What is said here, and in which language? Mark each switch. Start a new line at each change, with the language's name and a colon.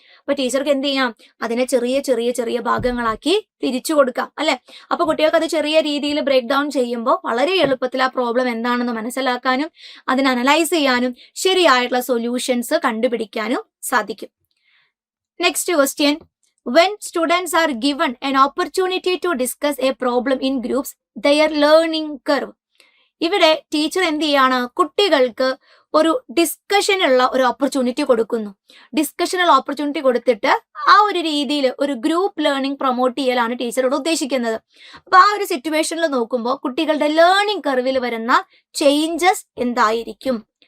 Malayalam: അപ്പൊ ടീച്ചർക്ക് എന്ത് ചെയ്യാം, അതിനെ ചെറിയ ചെറിയ ചെറിയ ഭാഗങ്ങളാക്കി തിരിച്ചു കൊടുക്കാം അല്ലെ. അപ്പൊ കുട്ടികൾക്ക് അത് ചെറിയ രീതിയിൽ ബ്രേക്ക് ഡൗൺ ചെയ്യുമ്പോൾ വളരെ എളുപ്പത്തിൽ ആ പ്രോബ്ലം എന്താണെന്ന് മനസ്സിലാക്കാനും അതിനെ അനലൈസ് ചെയ്യാനും ശരിയായിട്ടുള്ള സൊല്യൂഷൻസ് കണ്ടുപിടിക്കാനും സാധിക്കും.
English: Next question. When students are given an opportunity to discuss a problem in groups, their learning curve.
Malayalam: ഇവിടെ ടീച്ചർ എന്ത് ചെയ്യാണ്, കുട്ടികൾക്ക് ഒരു ഡിസ്കഷനുള്ള ഒരു ഓപ്പർച്യൂണിറ്റി കൊടുക്കുന്നു. ഡിസ്കഷനുള്ള ഓപ്പർച്യൂണിറ്റി കൊടുത്തിട്ട് ആ ഒരു രീതിയിൽ ഒരു ഗ്രൂപ്പ് ലേണിംഗ് പ്രൊമോട്ട് ചെയ്യലാണ് ടീച്ചറോട് ഉദ്ദേശിക്കുന്നത്. അപ്പൊ ആ ഒരു സിറ്റുവേഷനിൽ നോക്കുമ്പോൾ കുട്ടികളുടെ ലേണിംഗ് കർവിൽ വരുന്ന ചേഞ്ചസ് എന്തായിരിക്കും?